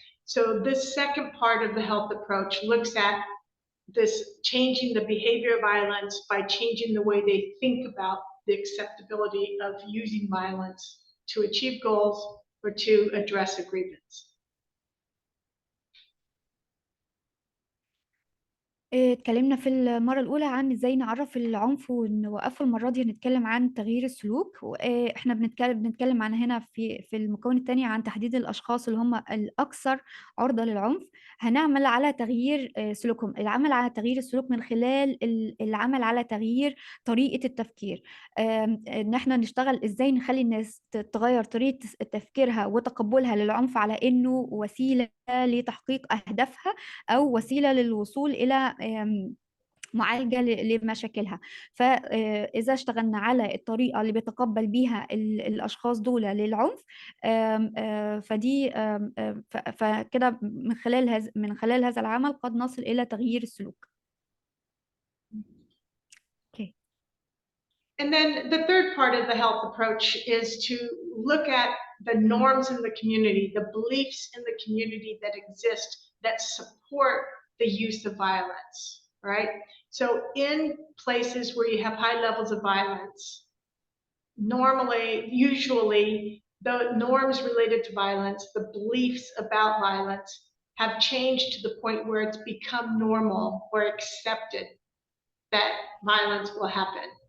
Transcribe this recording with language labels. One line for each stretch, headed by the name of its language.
English: So this second part of the health approach looks at this changing the behavior of violence by changing the way they think about the acceptability of using violence to achieve goals or to address a grievance.
Arabic: اتكلمنا في المرة الأولى عن ازاي نعرف العنف ونوقفه. المرة دي هنتكلم عن تغيير السلوك. احنا بنتكلم عن هنا في المكون الثاني عن تحديد الأشخاص اللي هم الأكثر عرضة للعنف. هنعمل على تغيير سلوكهم، العمل على تغيير السلوك من خلال العمل على تغيير طريقة التفكير. ان احنا نشتغل ازاي نخلي الناس تغير طريقة تفكيرها وتقبلها للعنف على انه وسيلة لتحقيق أهدافها أو وسيلة للوصول إلى معالجة لمشاكلها. فإذا اشتغلنا على الطريقة اللي بيتقبل بيها الأشخاص دول للعنف، فدي فكده من خلال هذا العمل قد نصل إلى تغيير السلوك.
English: Okay. And then the third part of the health approach is to look at the norms in the community, the beliefs in the community that exist that support the use of violence, right? So in places where you have high levels of violence, usually the norms related to violence, the beliefs about violence have changed to the point where it's become normal or accepted that violence will happen.